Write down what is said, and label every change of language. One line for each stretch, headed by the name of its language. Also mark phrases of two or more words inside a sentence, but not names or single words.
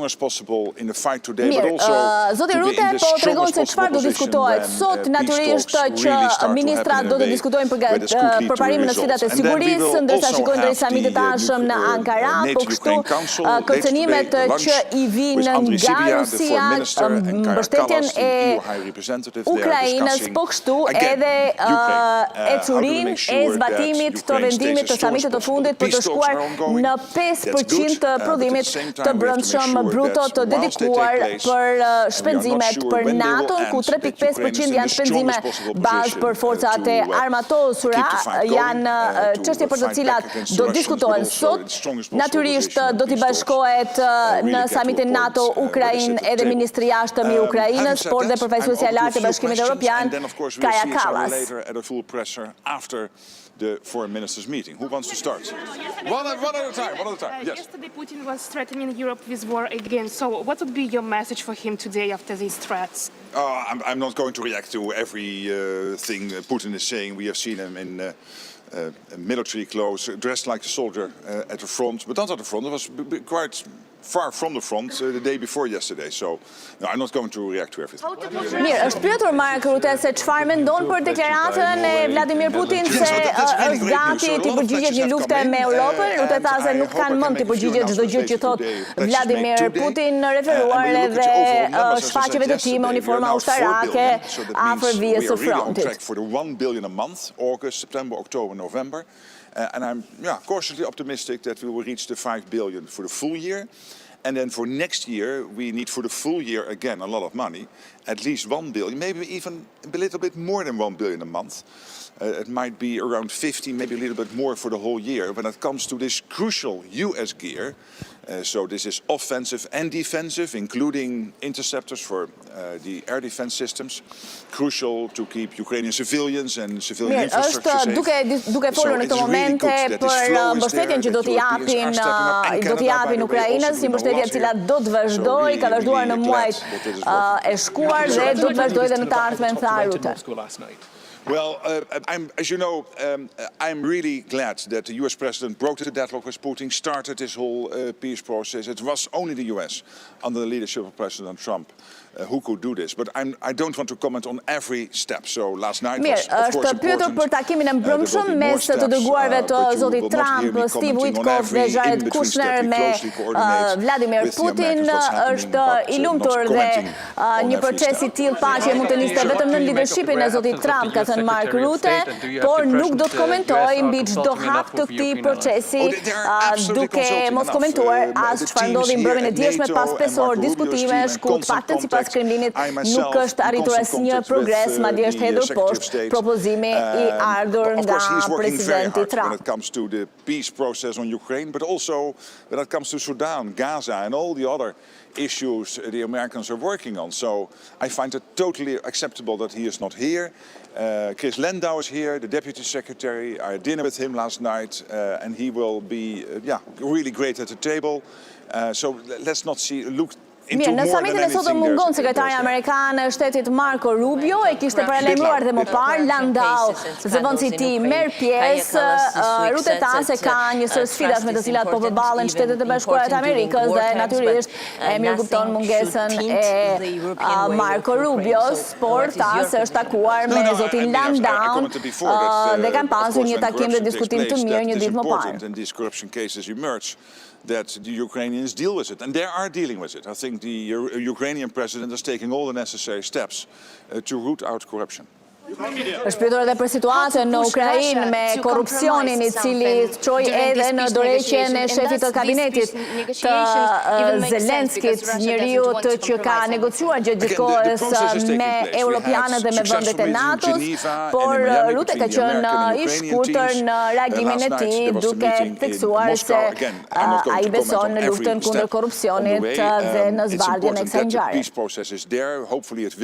English: as possible in the fight today, but
Albanian: Mirë,
English: also
Albanian: zoti
English: to be
Albanian: Rute
English: in the
Albanian: po tregon
English: strongest
Albanian: se
English: possible
Albanian: çfarë do
English: position
Albanian: diskutohet
English: when
Albanian: sot.
English: peace
Albanian: Natyrisht
English: talks
Albanian: që
English: really start to
Albanian: ministrat
English: happen
Albanian: do
English: in
Albanian: të
English: a
Albanian: diskutojnë
English: way where there's good lead to
Albanian: përparimin në sfidat e
English: results. And then we
Albanian: sigurisë,
English: will
Albanian: ndërsa
English: also
Albanian: shikojmë deri
English: have
Albanian: samit të tashëm në Ankara, po kështu
English: NATO-Ukraine Council later
Albanian: kërcënimet
English: today, the lunch
Albanian: që I vinë
English: with Andriy
Albanian: nga
English: Sybiha, the
Albanian: Rusia,
English: foreign minister, and Kaja
Albanian: mbështetjen
English: Kallas, the
Albanian: e
English: EU High Representative, they are
Albanian: Ukrainës,
English: discussing
Albanian: po kështu
English: again
Albanian: edhe
English: Ukraine.
Albanian: e curin e zbatimit të vendimit të samitit të fundit për të shkuar në 5% të prodhimit të brendshëm bruto të dedikuar për shpenzimet për NATO, ku 3.5% janë shpenzime bazë për forcat e armatosura, janë çështje për të cilat do diskutohen sot. Natyrisht do t'i bashkohet në samitin NATO Ukrainë edhe Ministri i Jashtëm I Ukrainës, por dhe përfaqësuesja e lartë e Bashkimit Evropian, Kaja Kallas.
English: The foreign ministers meeting. Who wants to start? One at a time. Yes. Yesterday, Putin was threatening Europe with war again. So, what would be your message for him today after these threats? I'm not going to react to every thing Putin is saying. We have seen him in military clothes, dressed like a soldier at the front, but not at the front. It was quite far from the front the day before yesterday. So, no, I'm not going to react to everything.
Albanian: Mirë, është pyetur Mark Rutte se çfarë mendon për deklaratën e Vladimir Putin se është gati të përgjigjet një lufte me Europën. Rutte tha se nuk kanë mend të përgjigjet çdo gjë që thot Vladimir Putin, referuar edhe shfaqjeve të tij me uniforma ushtarake afër vijës së frontit.
English: For the 1 billion a month, August, September, October, November. And I'm cautiously optimistic that we will reach the 5 billion for the full year. And then for next year, we need for the full year, again, a lot of money, at least 1 billion, maybe even a little bit more than 1 billion a month. It might be around 50, maybe a little bit more for the whole year. When it comes to this crucial US gear, so this is offensive and defensive, including interceptors for the air defense systems, crucial to keep Ukrainian civilians and civilian infrastructure safe.
Albanian: Duke folur në këto momente për mbështetjen që do t'i japin Ukrainës, një mbështetje e cila do të vazhdojë, ka vazhduar në muajt e shkuar dhe do të vazhdojë edhe në të ardhmen, tha Rutte.
English: Well, as you know, I'm really glad that the US president broke the deadlock with Putin, started this whole peace process. It was only the US, under the leadership of President Trump, who could do this. But I don't want to comment on every step. So last night was, of course,
Albanian: është pyetur për takimin e mbrëmshëm mes të dërguarve të zotit Trump, Steve Witkoff dhe Jared Kushner me Vladimir Putin. Është I lumtur dhe një proces I tillë paqe mund të niste vetëm në leadershipin e zotit Trump, ka thënë Mark Rutte, por nuk do të komentoj mbi çdo hap të këtij procesi, duke mos komentuar as çfarë ndodhi mbrëmjen e dielshme pas 5 orë diskutimesh, ku të paktën sipas Kremlinit nuk është arritur asnjë progres, madje është hedhur poshtë propozimi I ardhur nga presidenti Trump.
English: When it comes to the peace process on Ukraine, but also when it comes to Sudan, Gaza and all the other issues the Americans are working on. So I find it totally acceptable that he is not here. Chris Lendau is here, the Deputy Secretary. I had dinner with him last night, and he will be really great at the table. So let's not look
Albanian: Mirë, në samitin e sotëm mungon sekretari amerikan e shtetit Marco Rubio, e kishte paralajmëruar dhe më parë, Landau, zëvendësi I tij merr pjesë, Rutte tha se ka një sër sfidash me të cilat po përballen Shtetet e Bashkuara të Amerikës dhe natyrisht e mirëkupton mungesën e Marco Rubios, por tha se është takuar me zotin Landau dhe kanë pasur një takim dhe diskutim të mirë një ditë më parë.
English: That the Ukrainians deal with it, and they are dealing with it. I think the Ukrainian president is taking all the necessary steps to root out corruption.
Albanian: Është pyetur edhe për situatën në Ukrainë me korrupsionin I cili çoi edhe në dorëheqjen e shefit të kabinetit të Zelenskit, njeriu që ka negociuar gjatë kohës me europianët dhe me vendet e NATO-s, por Rutte ka qenë I shkurtër në reagimin e tij, duke theksuar se ai beson në luftën kundër korrupsionit dhe në zbardhjen e kësaj ngjarje.